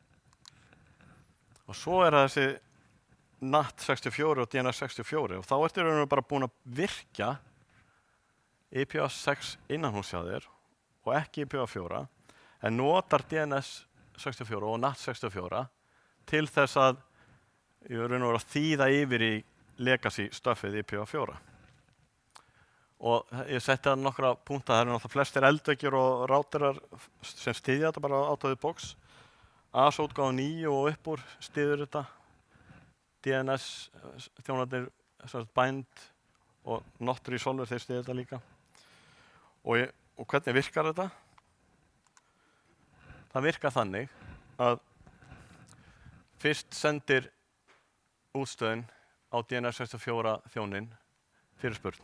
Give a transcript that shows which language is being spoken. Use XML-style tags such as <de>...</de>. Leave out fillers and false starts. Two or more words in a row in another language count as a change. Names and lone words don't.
<is>Og svo þessi NAT64 og DNS64 og þá ertu bara búin að virkja IPv6 innanhús hjá þér og ekki IPv4 en notar DNS64 og NAT64 til þess að þýða yfir í legacy stuffið IPv4. Og ég setti það nokkra punkta, það náttúrulega flestir eldveggir og ráterar sem styðja þetta bara</is> <en>out of the box.</en> <is>AS-útgáfa 9 og upp úr styður þetta. DNS þjónarnir, bind og not resolver þeir styður þetta líka. Og hvernig virkar þetta? Það virkar þannig að fyrst sendir útstöðin á DNS64 þjónin fyrirspurn.</is>